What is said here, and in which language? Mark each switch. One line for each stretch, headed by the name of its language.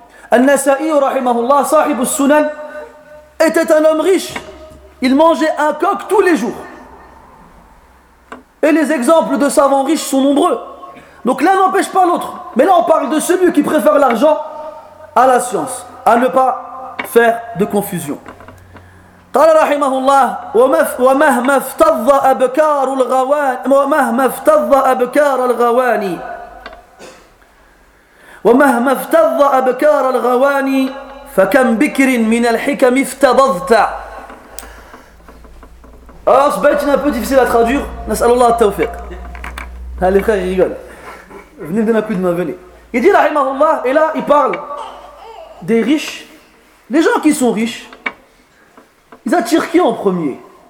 French: Al-Nasa'i rahimahullah, sahib al-Sunan, était un homme riche. Il mangeait un coq tous les jours. Et les exemples de savants riches sont nombreux. Donc l'un n'empêche pas l'autre. Mais là on parle de celui qui préfère l'argent à la science, à ne pas faire de confusion.
Arabic: قال رحمه الله ومهما افتض أبكار الغوان ومهما افتض أبكار الغواني ومهما افتض أبكار الغواني فكم بكر من الحكم افتضضت.
French: Alors ce bait est un peu difficile à traduire.
Arabic: نسأل الله التوفيق. هل يخرج يقول
French: venez d'un coup de main, venez. Il dit
Arabic: رحمه الله,
French: et là il parle des riches. Les gens qui sont riches, ils attirent qui en premier?